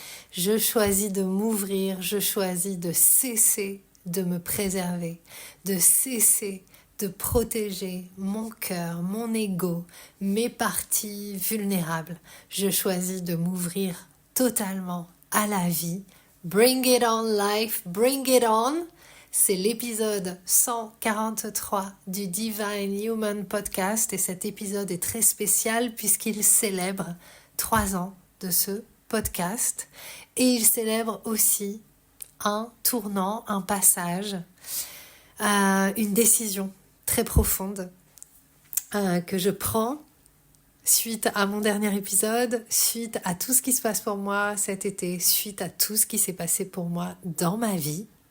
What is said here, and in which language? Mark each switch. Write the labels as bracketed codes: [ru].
[fr] Je choisis de m'ouvrir. Je choisis de cesser de me préserver, de cesser de protéger mon cœur, mon ego, mes parties vulnérables. Je choisis de m'ouvrir totalement à la vie. [en] Bring it on, life, bring it on. [fr] C'est l'épisode 143 du Divine Human Podcast et cet épisode est très spécial puisqu'il célèbre 3 ans de ce podcast et il célèbre aussi un tournant, un passage, une décision très profonde que je prends suite à mon dernier épisode, suite à tout ce qui se passe pour moi cet été, suite à tout ce qui s'est passé pour moi dans ma vie.